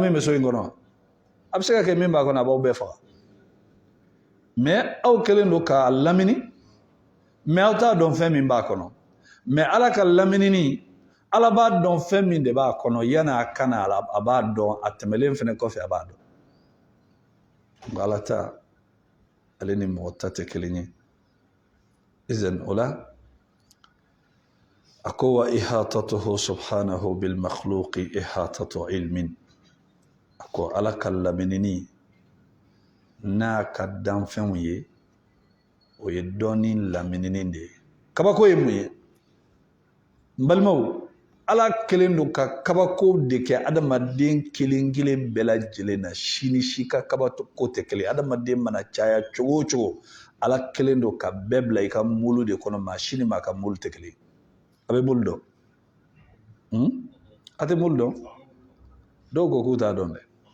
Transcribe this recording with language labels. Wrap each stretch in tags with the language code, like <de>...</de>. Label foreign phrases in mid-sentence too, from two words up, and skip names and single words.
<bm>min bɛ so in kɔnɔ a bɛ se ka kɛ min b'a kɔnɔ a b'aw bɛɛ faga mais aw kɛlen don k'a lamini mais aw t'a dɔn fɛn min b'a kɔnɔ mais ala ka laminini ala b'a dɔn fɛn min de b'a kɔnɔ yanni a ka na a b'a dɔn a tɛmɛlen fɛnɛ kɔfɛ a b'a dɔn nka ala ta ale ni mɔgɔ ta tɛ kelen ye izan o la a ko</bm> <ar>وإحاطته سبحانه بالمخلوق إحاطة علم</ar> <bm>a ko ala ka laminini n'a ka danfɛnw ye o ye dɔnni laminini de ye kabako ye mun ye n balimaw ala kelen don ka kabako de kɛ adamaden kelen kelen bɛɛ lajɛlen na si ni si ka kabako tɛ kelen adamaden mana caya cogo o cogo ala kelen don ka bɛɛ bila i ka mulu de kɔnɔ maa si ni maa ka mulu tɛ kelen a bɛ mulu dɔn a tɛ mulu dɔn dɔw ko k'u t'a dɔn dɛ</bm>